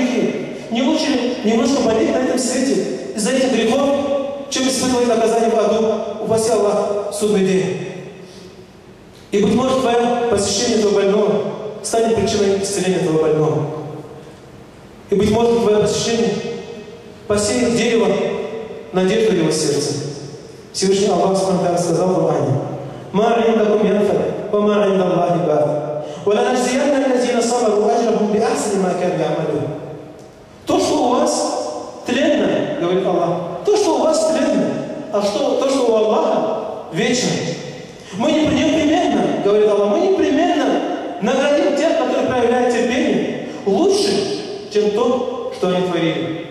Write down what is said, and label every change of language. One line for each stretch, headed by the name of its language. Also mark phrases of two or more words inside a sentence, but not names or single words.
Russian: Не лучше ли немножко болеть на этом свете из-за этих грехов, чем испытывать наказание в аду, упаси Аллах, в судный день. И, быть может, твое посещение этого больного станет причиной исцеления этого больного. И, быть может, твое посещение посеет дерево надежды в его сердце. Всевышний Аллах сказал в Коране:
Arabic: «ما عندكم ينفد وما عند الله باق ولنجزين الذين صبروا أجرهم بأحسن ما كانوا يعملون».
Russian: То, что у вас тленно, говорит Аллах, то, что у вас тленно, а то, что у Аллаха вечно. Мы непременно, говорит Аллах, мы непременно наградим тех, которые проявляют терпение, лучше, чем то, что они творили.